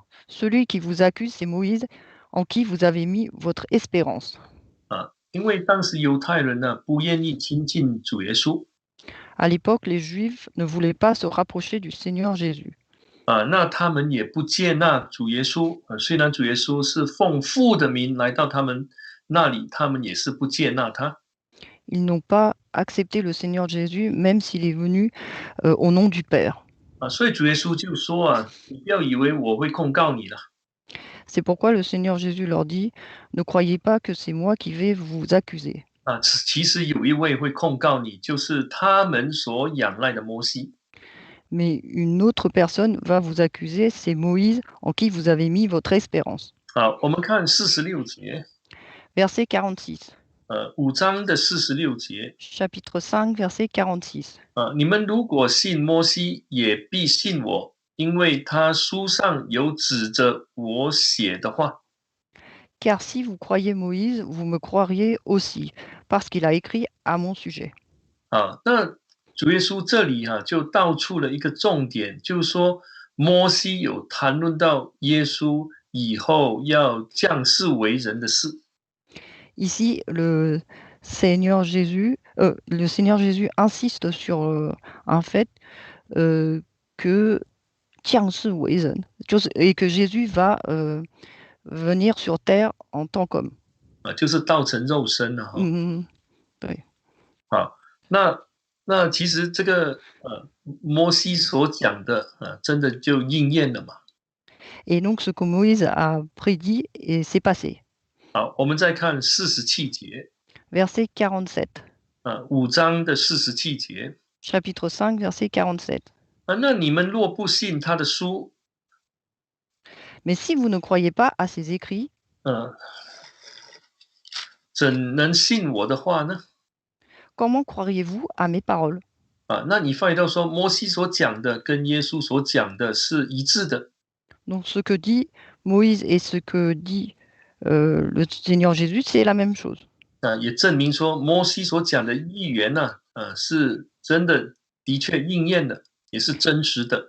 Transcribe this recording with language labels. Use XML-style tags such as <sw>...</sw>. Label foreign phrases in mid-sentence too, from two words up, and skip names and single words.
<fr>Celui qui vous accuse, c'est Moïse, en qui vous avez mis votre espérance.</fr> <zh>因为当时犹太人呢不愿意亲近主耶稣。</zh> <fr>À l'époque, les Juifs ne voulaient pas se rapprocher du Seigneur Jésus.</fr> <zh>那他们也不接纳主耶稣。虽然主耶稣是奉父的名来到他们那里，他们也是不接纳他。</zh> <fr>Ils n'ont pas accepté le Seigneur Jésus, même s'il est venu au nom du Père.</fr> <zh>所以主耶稣就说你不要以为我会控告你了。</zh> <fr>C'est pourquoi le Seigneur Jésus leur dit, ne croyez pas que c'est moi qui vais vous accuser.</fr> <zh>其实有一位会控告你，就是他们所仰赖的摩西。</zh> <fr>Mais une autre personne va vous accuser, c'est Moïse, en qui vous avez mis votre espérance.</fr> <zh>我们看46节。</zh> <fr>Verset 46.</fr> <zh>5章的46节。</zh> <fr>Chapitre 5, verset 46.</fr> <zh>你们如果信摩西，也必信我，因为他书上有指着我写的话。</zh> <fr>Car si vous croyez Moïse, vous me croiriez aussi, parce qu'il a écrit à mon sujet.</fr> <zh>那主耶稣这里就道出了一个重点，就是说摩西有谈论到耶稣以后要降世为人的事。</zh> <fr>Ici, le Seigneur Jésus insiste sur un fait que</fr> <zh>降世为人,</zh> <fr>et que Jésus va venir sur terre en tant qu'homme.</fr> <zh>就是道成肉身了。对。那其实这个摩西所讲的真的就应验了嘛。</zh> <fr>Et donc ce que Moïse a prédit et s'est passé.</fr> <zh>好，我们再看47节。</zh> <fr>Verset 47.</fr> <zh>5章的47节。</zh> <fr>Chapitre 5, verset 47.</fr> <zh>那你们若不信他的书，</zh> <fr>Mais si vous ne croyez pas à ces écrits,</fr> <zh>怎能信我的话呢？</zh> <fr>comment croiriez-vous à mes paroles?</fr> <zh>那你发现到说摩西所讲的跟耶稣所讲的是一致的。</zh> <fr>Donc ce que dit Moïse et ce que dit le Seigneur Jésus, c'est la même chose.</fr> <zh>也证明说摩西所讲的预言是真的，的确应验的，也是真实的。</zh>